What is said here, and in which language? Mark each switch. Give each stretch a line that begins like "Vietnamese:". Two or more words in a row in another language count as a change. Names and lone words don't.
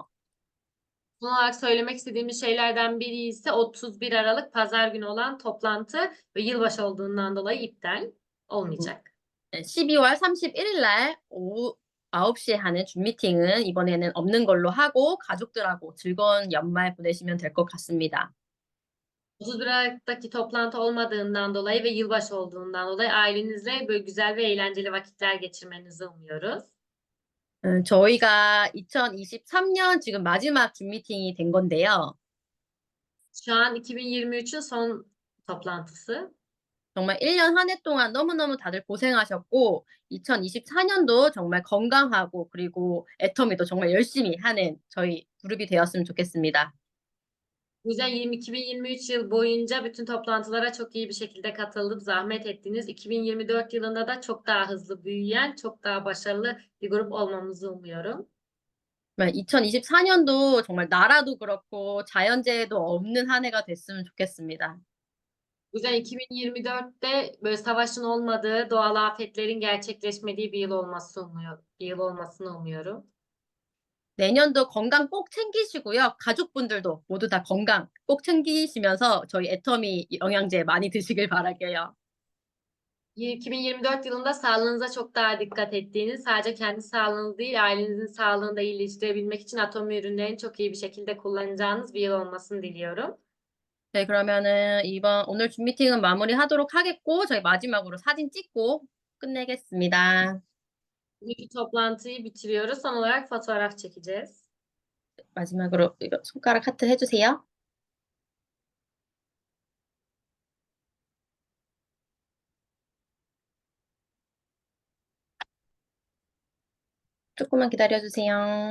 Turkish: Son olarak söylemek istediğimiz şeylerden biri ise 31 Aralık Pazar günü olan toplantı ve yılbaşı olduğundan dolayı iptal olmayacak.
Korean: 12월 31일 날 오후 9시에 하는 줌 미팅은 이번에는 없는 걸로 하고 가족들하고 즐거운 연말 보내시면 될 것 같습니다.
Turkish: 31 Aralık'taki toplantı olmadığından dolayı ve yılbaşı olduğundan dolayı ailenizle böyle güzel ve eğlenceli vakitler geçirmenizi umuyoruz.
Korean: 저희가 2023년 지금 마지막 줌 미팅이 된 건데요.
Turkish: Şu an 2023'ün son toplantısı.
Korean: 정말 1년 한 해 동안 너무너무 다들 고생하셨고 2024년도 정말 건강하고 그리고 애터미도 정말 열심히 하는 저희 그룹이 되었으면 좋겠습니다.
Turkish: Bu yüzden 2023 yıl boyunca bütün toplantılara çok iyi bir şekilde katılıp zahmet ettiniz. 2024 yılında da çok daha hızlı büyüyen, çok daha başarılı bir grup olmamızı umuyorum.
Korean: 2024년도 정말 나라도 그렇고 자연재해도 없는 한 해가 됐으면 좋겠습니다.
Turkish: Bu yüzden 2024'te böyle savaşın olmadığı, doğal afetlerin gerçekleşmediği bir yıl olmasını umuyorum.
Korean: 내년도 건강 꼭 챙기시고요. 가족분들도 모두 다 건강 꼭 챙기시면서 저희 애터미 영양제 많이 드시길 바랄게요.
Turkish: 2024 yılında sağlığınıza çok daha dikkat ettiğiniz, sadece kendi sağlığınız değil, ailenizin sağlığını da iyileştirebilmek için Atomi ürünlerini çok iyi bir şekilde kullanacağınız bir yıl olmasını diliyorum.
Korean: 네, 그러면은 오늘 줌 미팅은 마무리하도록 하겠고 저희 마지막으로 사진 찍고 끝내겠습니다.
Turkish: Bugünkü toplantıyı bitiriyoruz. Son olarak fotoğraf çekeceğiz.
Korean: 마지막으로 이거 손가락 하트 해주세요. 조금만 기다려주세요.